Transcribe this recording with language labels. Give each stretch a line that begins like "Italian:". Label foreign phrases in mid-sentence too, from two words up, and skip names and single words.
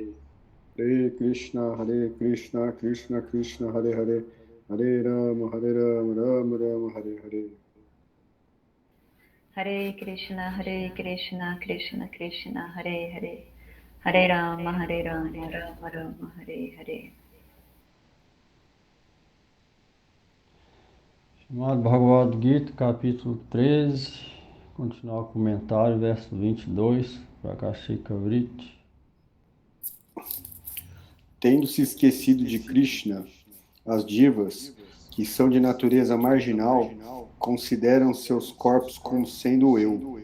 Sanskrit: हरे कृष्ण कृष्ण कृष्ण हरे हरे हरे राम राम राम हरे हरे. हरे कृष्ण कृष्ण कृष्ण हरे हरे हरे राम राम राम हरे हरे.
Portuguese: Chamado Bhagavad Gita, capítulo 13, continuar o comentário, verso 22, Prakashika Vritti. Tendo se esquecido de Krishna, as divas, que são de natureza marginal, consideram seus corpos como sendo eu.